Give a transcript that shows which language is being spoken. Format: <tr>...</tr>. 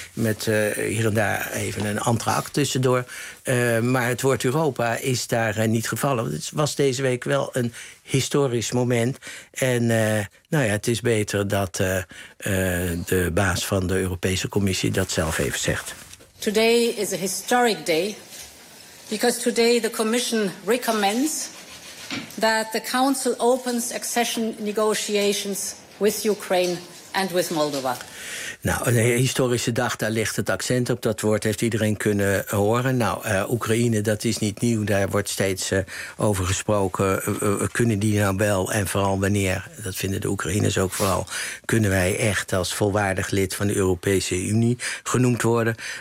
<nl>Met hier en daar even een entr'acte tussendoor. Maar het woord Europa is daar niet gevallen. Het was deze week wel een historisch moment. En nou ja, het is beter dat de baas van de Europese Commissie dat zelf even zegt.</nl> <en>Today is a historic day. Because today the Commission recommends that the Council opens accession negotiations with Ukraine and with Moldova.</en> <nl>Nou, een historische dag, daar ligt het accent op. Dat woord heeft iedereen kunnen horen. Nou, Oekraïne, dat is niet nieuw. Daar wordt steeds over gesproken. Kunnen die nou wel en vooral wanneer? Dat vinden de Oekraïners ook vooral. Kunnen wij echt als volwaardig lid van de Europese Unie genoemd worden?</nl>